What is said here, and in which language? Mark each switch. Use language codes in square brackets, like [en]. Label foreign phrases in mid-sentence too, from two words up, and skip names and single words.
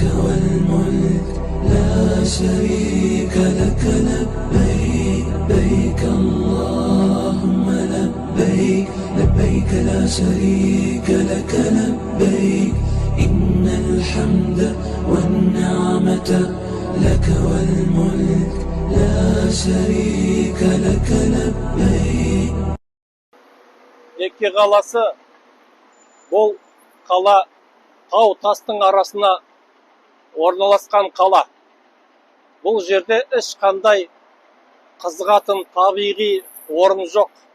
[ar] والملك لا شريك لك لبيك لبيك اللهم لبيك لبيك لا شريك لك لبيك إن الحمد والنعمة لك والملك لا شريك لك لبيك. [kk] Мекке қаласы бұл қала тау тастың арасына орналасқан қала. Бұл жерде ешқандай қызығатын табиғи орын жоқ.